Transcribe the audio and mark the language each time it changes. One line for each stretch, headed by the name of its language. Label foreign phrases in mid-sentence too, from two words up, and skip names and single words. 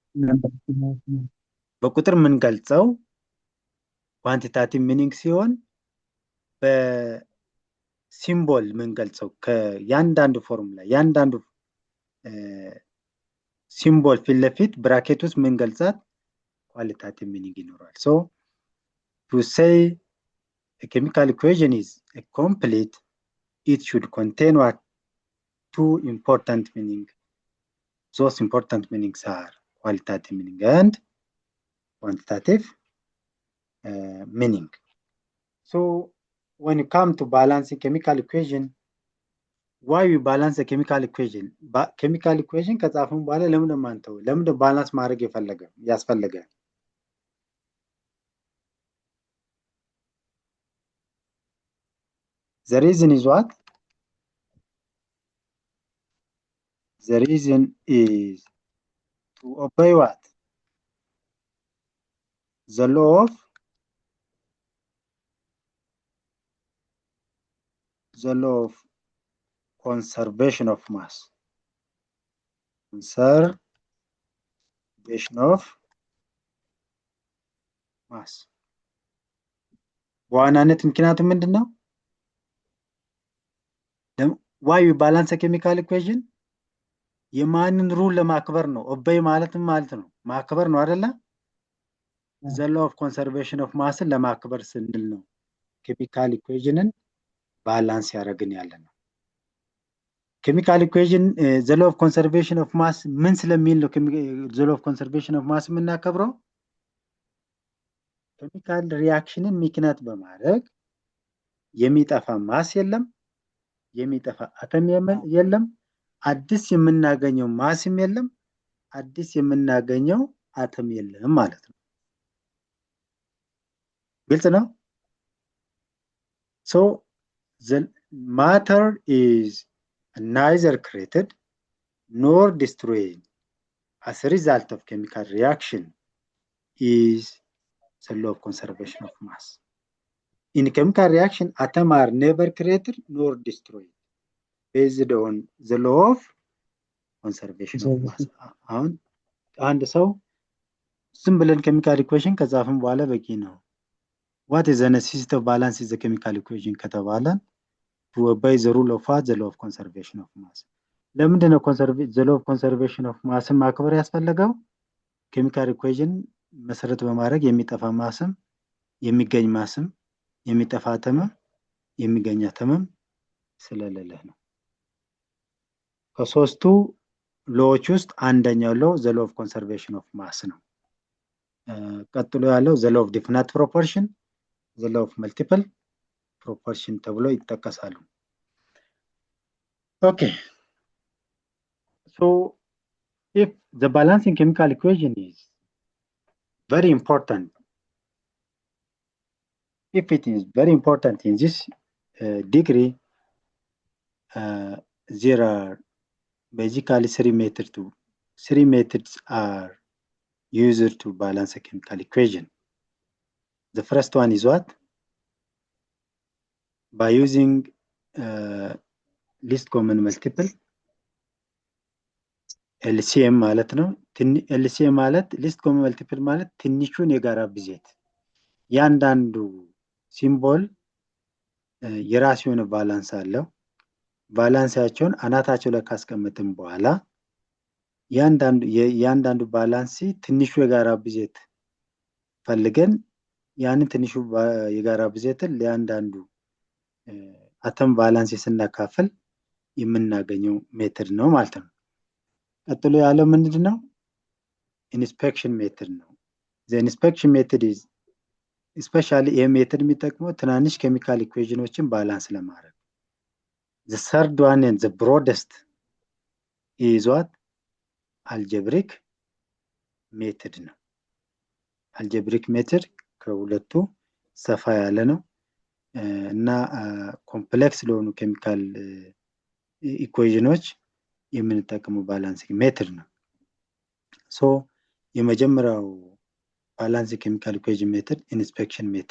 Amharic: በቁጥር የምንገልጸው
English: quantitative meaning
Amharic: ሲሆን በሲምቦል የምንገልጸው ከያንዳንዱ ፎርሙላ ያንዳንዱ ሲምቦል ፊት ለፊት ብራኬት ውስጥ የምንገልጻት
English: qualitative meaning
Amharic: ይኖራል
English: so to say a chemical equation is a complete it should contain what two important meaning those important meanings are qualitative meaning and quantitative meaning so when you come to balancing chemical equation why we balance the chemical equation chemical equation
Amharic: ከጻፈን በኋላ ለምን ማንተው ለምን ባላንስ ማድረግ ያስፈልገ
English: the reason is what the reason is to obey what the law of conservation of mass
Amharic: በዋናነት ምክንያቱም ምንድነው
English: why we balance a chemical equation
Amharic: የማንን ሩል ለማክበር ነው ኦቤይ ማለት ነው ማክበር ነው አይደለ
English: the law of conservation of mass
Amharic: ለማክበር ስንል ነው
English: chemical equationን
Amharic: ባላንስ ያደርግን ያለነው
English: chemical equation the law of conservation of mass
Amharic: ምን ስለሚል ነው
English: the law of conservation of mass
Amharic: የምናከብረው
English: chemical reactionን
Amharic: ምክንያት በማድረግ የሚጠፋ ማስ የለም የሚጠፋ አተም የለም አዲስ የምናገኘው ማስም የለም አዲስ የምናገኘው አተም የለም ማለት ነው ግልጽ ነው
English: so the matter is neither created nor destroyed as a result of chemical reaction is the law of conservation of mass in chemical reaction atoms are never created nor destroyed based on the law of conservation of mass
Amharic: አሁን አንድ ሰው ዝም ብለን
English: chemical equation
Amharic: ከጻፍን በኋላ በቂ ነው
English: what is the necessity of balance is the chemical equation
Amharic: ከተባለ
English: to obey the rule of what the law of conservation of mass
Amharic: ለምንድነው
English: the law of conservation of mass
Amharic: ማክበር ያስፈልገው
English: chemical equation
Amharic: መሰረት በማድረግ የሚጠፋ ማስም የሚገኝ ማስም የሚጠፋ አተምም የሚገኝ አተምም ስለሌለ ነው ከሶስቱ ሎዎች ውስጥ አንደኛው ሎ
English: the law of conservation of mass
Amharic: ነው ቀጥሎ ያለው
English: the law of definite proportion the law of multiple proportion
Amharic: ተብሎ ይጠቀሳሉ
English: okay so if the balancing chemical equation is very important if it is very important in this degree there are basically three methods are used to balance a chemical equation the first one is what by using least common multiple LCM
Amharic: ማለት ነው LCM ማለት
English: least common multiple
Amharic: ማለት ትንሹን የጋራ ብዜት ያንዳንዱ ሲምቦል የራሱ የሆነ ባላንስ አለው ባላንሳቸውን አናታቸው ላይ ካስቀመጥን በኋላ ያንዳንዱ ባላንስ ትንሹ የጋራ ብዜት ፈልገን ያንን ትንሹ የጋራ ብዜትን ለያንዳንዱ አተም ባላንስ ስናካፍል የምናገኘው ሜተድ ነው ማለት ነው ቀጥሎ ያለው ምንድነው
English: inspection method
Amharic: ነው the
English: inspection method is especially a method
Amharic: የሚጠቅመው ትናንሽ ኬሚካል ኢኩዌሽኖችን ባላንስ ለማድረግ
English: the third one and the broadest is what algebraic method ነው algebraic method
Amharic: ከሁለቱ ሰፋ ያለ ነው እና ኮምፕሌክስ ለሆኑ ኬሚካል ኢኩዌሽኖች የምንጠቀመው
English: balancing method
Amharic: ነው ሶ የመጀመሪያው
English: balance chemical equation method inspection method